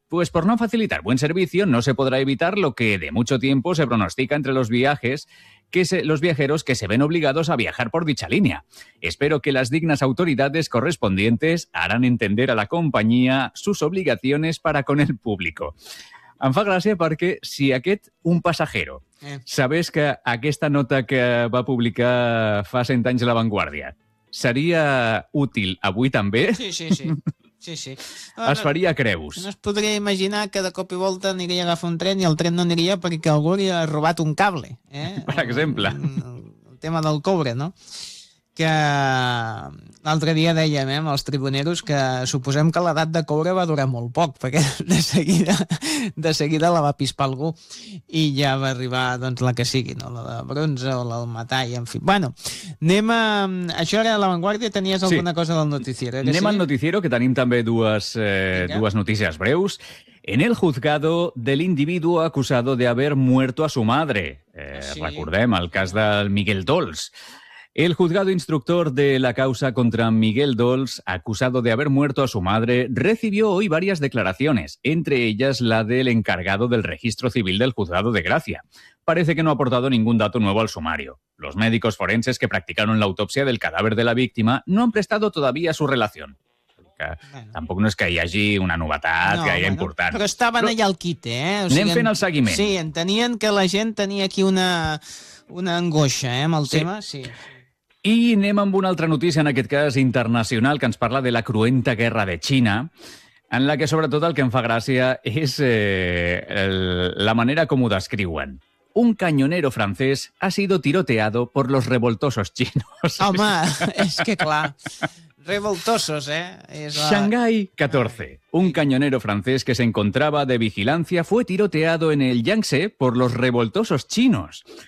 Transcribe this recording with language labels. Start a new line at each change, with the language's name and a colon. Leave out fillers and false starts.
Spanish: Pues por no facilitar buen servicio, no se podrá evitar lo que de mucho tiempo se pronostica entre los viajeros que se ven obligados a viajar por dicha línea. Espero que las dignas autoridades correspondientes harán entender a la compañía sus obligaciones para con el público.
Catalan: Em fa gràcia perquè si aquest un passajero sabés que aquesta nota que va publicar fa 100 anys La Vanguardia seria útil avui també? Sí. Es faria creus. No es podria imaginar que de cop i volta aniria a agafar un tren i el tren no aniria perquè algú li ha robat un cable. Per exemple. El tema del cobre, no? Que l'altre dia dèiem amb els tribuneros que suposem que l'edat de cobre va durar molt poc, perquè de seguida la va pispar algú i ja va arribar doncs, la que sigui, no? La de bronze o la del metall, en fi. Bueno, anem a... Això era La Vanguardia, tenies sí. Alguna cosa del noticiero? Anem al noticiero, que tenim també dues notícies breus.
Spanish: En el juzgado del individuo acusado de haber muerto a su madre.
Catalan: Recordem el cas del Miguel Dols.
Spanish: El juzgado instructor de la causa contra Miguel Dols, acusado de haber muerto a su madre, recibió hoy varias declaraciones, entre ellas la del encargado del registro civil del juzgado de Gracia. Parece que no ha aportado ningún dato nuevo al sumario. Los médicos forenses que practicaron la autopsia del cadáver de la víctima no han prestado todavía su relación. Bueno.
Catalan: Tampoc no és que hi hagi una novetat, no, que hi ha bueno, important. Però estaven allà al quit, eh? O sigui, anem fent el seguiment. Sí, entenien que la gent tenia aquí una angoixa amb el tema. Sí. I anem amb una altra notícia, en aquest cas internacional, que ens parla de la cruenta guerra de Xina, en la que sobretot el que em fa gràcia és la manera com ho descriuen.
Spanish: Un cañonero francès ha sido tiroteado por los revoltosos chinos.
Catalan: Home, és que clar... Revoltosos, ¿eh?
Spanish: Es la... Shanghai 14. Un cañonero francés que se encontraba de vigilancia fue tiroteado en el Yangtze por los revoltosos chinos.